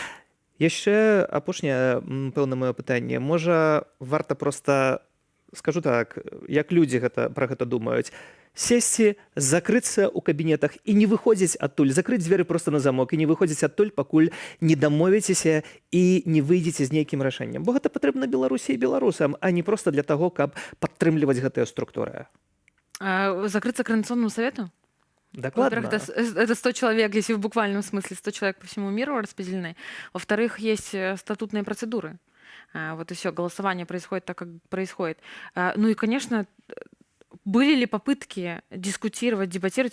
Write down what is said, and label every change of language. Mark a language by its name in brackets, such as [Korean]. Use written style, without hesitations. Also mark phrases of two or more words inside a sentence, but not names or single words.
[Belarusian] Яшчэ апошняе, пэўна, маё пытанне. Можа, варта проста, скажу так, як людзі пра гэта думаюць, сесці, закрыцца ў кабінетах і не выходзіць адтуль, закрыць дзверы проста на замок і не выходзіць адтуль, пакуль не дамовіцеся і не выйдзеце з нейкім рашэннем. Бо гэта патрэбна Беларусі і беларусам, а не проста для таго, каб падтрымліваць гэтыя структуры. [Russian] Закрыцца Координационному совету? Докладно. Во-первых, это 100 человек, если в буквальном смысле 100 человек по всему миру распределены. Во-вторых, есть статутные процедуры. Вот и все, голосование происходит так, как происходит. Ну и, конечно, были ли попытки дискутировать, дебатировать?